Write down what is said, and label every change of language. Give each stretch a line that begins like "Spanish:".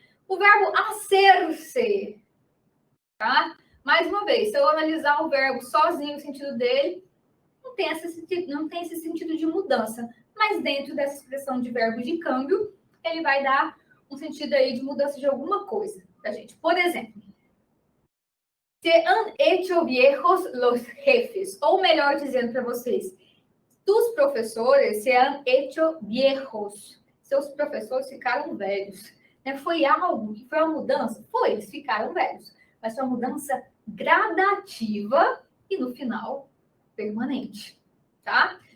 Portuguese: O verbo hacer-se, tá? Mais uma vez, se eu analisar o verbo sozinho, o sentido dele, não tem esse sentido de mudança. Mas dentro dessa expressão de verbo de câmbio, ele vai dar um sentido aí de mudança de alguma coisa pra gente. Por exemplo,
Spanish: se han hecho viejos los jefes.
Portuguese: Ou melhor dizendo para vocês,
Spanish: tus professores se han hecho viejos.
Portuguese: Seus professores ficaram velhos. Foi algo que foi uma mudança? Foi, eles ficaram velhos. Mas foi uma mudança gradativa e, no final, permanente. Tá?